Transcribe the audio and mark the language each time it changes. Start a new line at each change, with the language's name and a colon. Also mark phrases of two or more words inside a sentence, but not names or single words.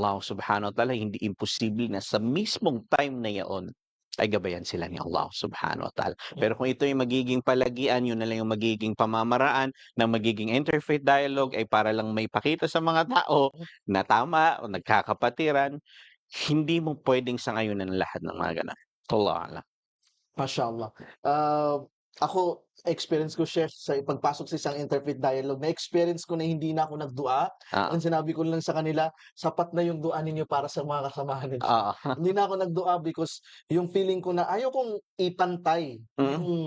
Arabic: الله سبحانه وتعالى
Filipino: hindi imposible na sa mismong time na yaon ay gabayan sila ni
Arabic: الله سبحانه وتعالى.
Filipino: Pero kung ito yung magiging palagian, yun na lang yung magiging pamamaraan ng magiging
English: interfaith dialogue
Filipino: ay para lang may pakita sa mga tao na tama o nagkakapatiran, hindi mo pwedeng sangayunan ang lahat ng mga ganun.
Arabic: والله أعلم.
Filipino: Mashallah. Ako, experience ko, Chef, sa pagpasok sa isang
English: interfaith dialogue,
Filipino: na-experience ko na hindi na ako nagdua. Ah, Ang sinabi ko lang sa kanila, sapat na yung dua ninyo para sa mga kasamahan ninyo. oo. Hindi na ako nagdua because yung feeling ko na ayaw kong ipantay yung